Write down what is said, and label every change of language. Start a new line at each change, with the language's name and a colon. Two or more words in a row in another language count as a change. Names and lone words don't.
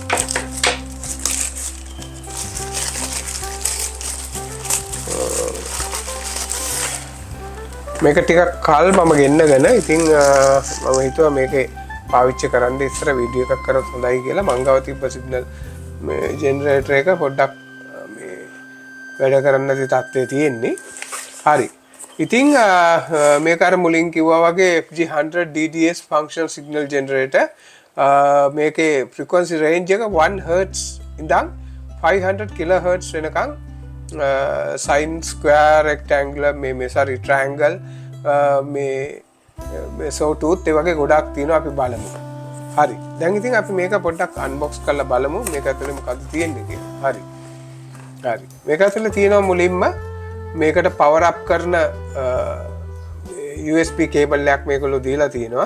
Sinhala: මේක ටිකක් කල් මම ගෙන්නගෙන ඉතින් මම හිතුවා මේකේ පාවිච්චි කරන්න ඉස්සර වීඩියෝ එකක් කරොත් හොඳයි කියලා. මං ගාව තිබ්බ සිග්නල් මේ ජෙනරේටර් එක පොඩ්ඩක් මේ වැඩ කරන්න නැති තත්ත්වයේ තියෙන්නේ. හරි. ඉතින් මේක අර මුලින් කිව්වා වගේ FG100
English: DDS function signal generator.
Sinhala: මේකේ
English: frequency range
Sinhala: එක 1 Hz ඉඳන් 500 kHz වෙනකන්
English: sine square rectangular triangle
Sinhala: මේ sawtooth ඒ වගේ ගොඩක් තියෙනවා. අපි බලමු. හරි. දැන් ඉතින් අපි මේක පොඩ්ඩක් අන්බොක්ස් කරලා බලමු මේක ඇතුලේ මොකද්ද තියෙන්නේ කියලා. හරි. හරි. මේක ඇතුලේ තියෙනවා මුලින්ම මේකට
English: power up
Sinhala: කරන
English: USB cable
Sinhala: එකක් මේගොල්ලෝ දීලා තියෙනවා.